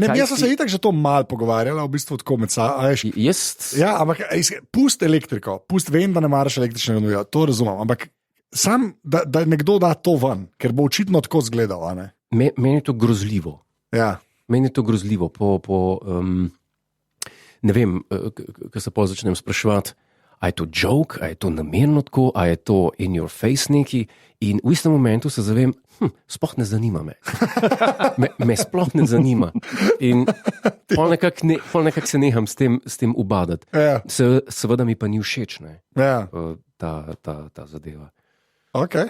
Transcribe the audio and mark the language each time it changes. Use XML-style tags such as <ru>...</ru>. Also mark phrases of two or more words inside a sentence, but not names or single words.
<sl>Ne, jaz sem se itak že to mal pogovarjala, v bistvu tako med sabo. Ja, ampak pust elektriko, vem, da ne maraš električnega novija, to razumem, ampak sam, da nekdo da to ven, ker bo očitno tako izgledal. Meni je to grozljivo. Ja. Meni je to grozljivo. Ne vem, ko se začnem spraševati, a je to joke, a je to namerno tako, a je to</sl> <en>in your face</en> <sl>neki. In v istem momentu se zavem, sploh ne zanima me. Me sploh ne zanima. In pol nekako se neham s tem ubadati. Ja. Seveda mi pa ni všeč, Ja. ta zadeva. Okay.</sl>